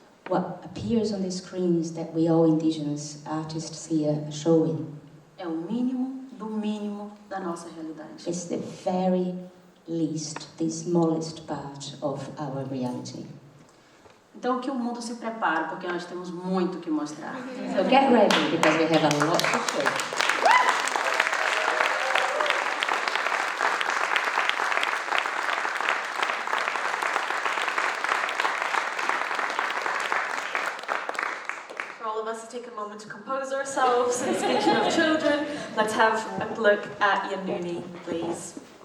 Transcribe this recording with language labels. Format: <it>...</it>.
<en>What appears on the screens that we all indigenous artists here are showing</en> <pt>é o mínimo do mínimo da nossa realidade.</pt> <en>is the very least, the smallest part of our reality.</en> <pt>Então que o mundo se prepare, porque nós temos muito que mostrar.</pt> <en>So get ready because we have a lot to show. For all of us to take a moment to compose ourselves, and speaking of children, let's have a look at Yanuni, please.</en>